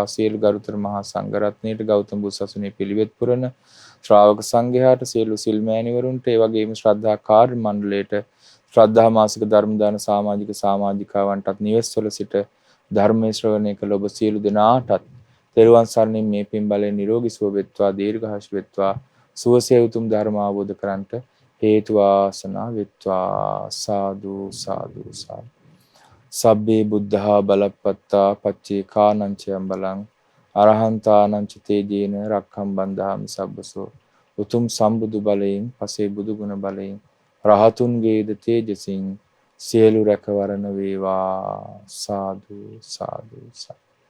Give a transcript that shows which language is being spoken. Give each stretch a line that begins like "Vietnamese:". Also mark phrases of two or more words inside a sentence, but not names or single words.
Sinhala: සියලු ගරුතර මහා සංඝරත්නයට ගෞතම බුදු සසුනේ පිළිවෙත් පුරන ශ්‍රාවක සංඝයාට සියලු සිල් මෑණිවරුන්ට ඒ වගේම ශ්‍රද්ධා කාර්ය මණ්ඩලයට ශ්‍රද්ධා මාසික ධර්ම දාන සමාජික සමාජිකාවන්ටත් නිවෙස්වල සිට ධර්මයේ ශ්‍රවණය කළ ඔබ සියලු දෙනාටත් තෙරුවන් සරණින් මේ පින් බලයෙන් නිරෝගී සුව වෙත්වා. දීර්ඝායුෂ වෙත්වා. සුවසේ උතුම් ධර්ම අවබෝධ කරන්ට හේතු වාසනා වෙත්වා.
Pali: සාදු සාදු සාදු. සබ්බේ බුද්ධා බලප්පත්තා පච්චේ කානංචයම් බලං අරහන්තානංච තේජේන රක්ඛම් බන්ධාමි සබ්බසෝ.
Sinhala: උතුම් සම්බුදු බලයෙන් පසේ බුදු ගුණ බලයෙන් රහතුන්ගේද තේජසින් සියලු රැකවරණ වේවා.
Pali: සාදු සාදු සාදු.